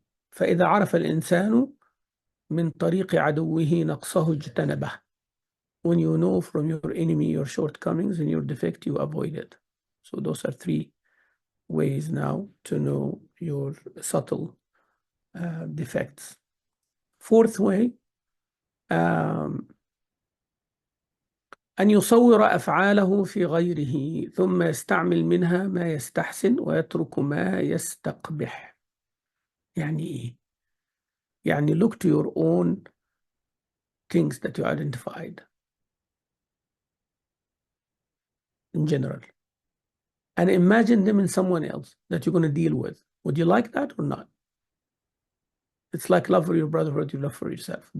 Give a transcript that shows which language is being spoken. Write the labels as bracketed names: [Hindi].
[Arabic] فإذا عرف الإنسان من طريق عدوه نقصه اجتنبه. [English] When you know from your enemy your shortcomings and your defect, you avoid it. So those are 3 ways now to know your subtle defects. 4th way, [Arabic] أن يصور أفعاله في غيره ثم يستعمل منها ما يستحسن ويترك ما يستقبح. يعني إيه؟ يعني [English] look to your own things that you identified in general and imagine them in someone else that you're going to deal with. Would you like that or not? It's like love for your brother, what you love for yourself.